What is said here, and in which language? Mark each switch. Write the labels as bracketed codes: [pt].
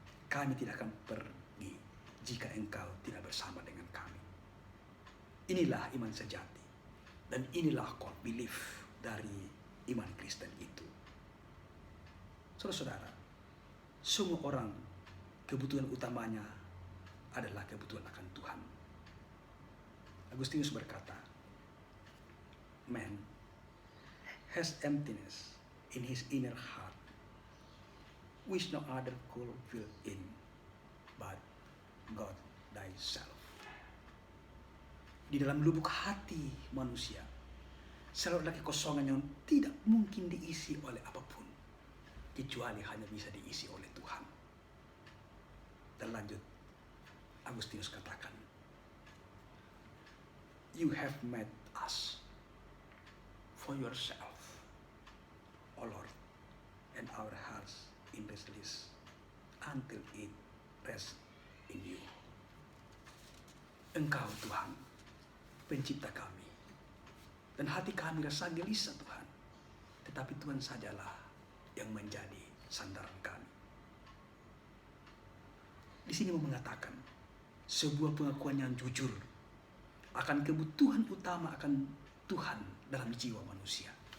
[id] Kami tidak akan pergi jika engkau tidak bersama dengan kami. Inilah iman sejati. Dan inilah [en] core belief [id] dari iman Kristen itu. Saudara-saudara, semua orang kebutuhan utamanya adalah kebutuhan akan Tuhan. [en] Agustinus berkata, man has emptiness in his inner heart, which no other could fill in but God thyself. [id] Di dalam lubuk hati manusia selalu ada kekosongan yang tidak mungkin diisi oleh apapun, kecuali hanya bisa diisi oleh Tuhan. Dan lanjut, Agustinus katakan, [en] you have made us for yourself, O Lord, and our hearts in restless until it rests in you. [id] Engkau Tuhan, pencipta kami, dan hati kami rasa gelisah Tuhan, tetapi Tuhan sajalah yang menjadi sandaran kami. Di sini mau mengatakan sebuah pengakuan yang jujur akan kebutuhan utama akan Tuhan dalam jiwa manusia.